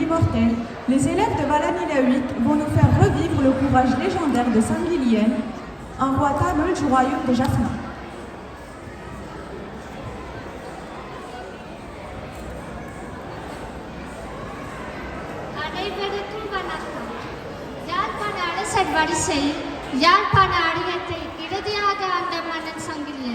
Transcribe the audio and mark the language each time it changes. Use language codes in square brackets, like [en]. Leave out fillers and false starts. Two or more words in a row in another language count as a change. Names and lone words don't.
[fr] l'immortel, les élèves de Valani la 8 vont nous faire revivre le courage légendaire de Saint-Guilhem, un roi tamil du royaume de Jaffna. [ta] அனைவருக்கும் வணக்கம். யாழ்ப்பாண அரசர் வரிசையில் யாழ்ப்பாண அடியத்தை இறுதியாக ஆண்ட மன்னன் சங்கிலியன்.